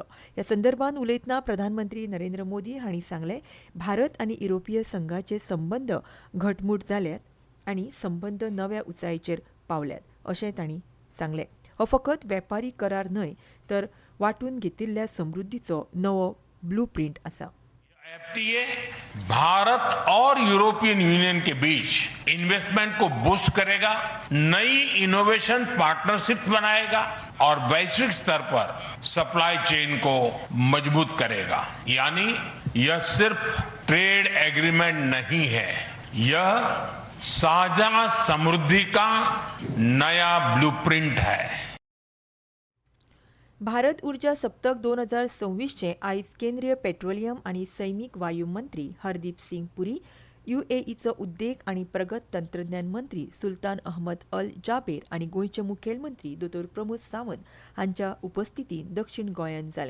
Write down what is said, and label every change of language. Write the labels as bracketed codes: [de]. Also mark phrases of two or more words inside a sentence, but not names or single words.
[kok] ह्या संदर्भात उलयतना प्रधानमंत्री नरेंद्र मोदी हांणी सांगले, भारत आनी युरोपीय संघाचे संबंद घटमूट जाल्यात आनी संबंद नव्या उंचायेचेर पावल्यात अशें तांणी सांगले. हो फकत वेपारी करार न्हय तर वांटून घेतिल्ल्या समृद्धीचो नवो ब्लूप्रिंट आसा. [hi] एफटीए भारत और यूरोपियन यूनियन के बीच इन्वेस्टमेंट को बूस्ट करेगा, नई [en] innovation partnership [hi] बनाएगा और वैश्विक स्तर पर [en] supply chain [hi] को मजबूत करेगा. यानी यह सिर्फ [en] trade agreement [hi] नहीं है, यह साझा समृद्धि का नया ब्लूप्रिंट है. [kok] भारत उर्जा सप्तक 2026 आयज केंद्रीय पेट्रोलियम आनी सैमीक वायू मंत्री हरदीप सिंग पुरी, UAEचो उद्देग आनी प्रगत तंत्रज्ञान मंत्री सुलतान अहमद अल जाबेर आनी गोंयचे मुखेलमंत्री दोतोर प्रमोद सावंत हांच्या उपस्थितीत दक्षिण गोंयांत जालें.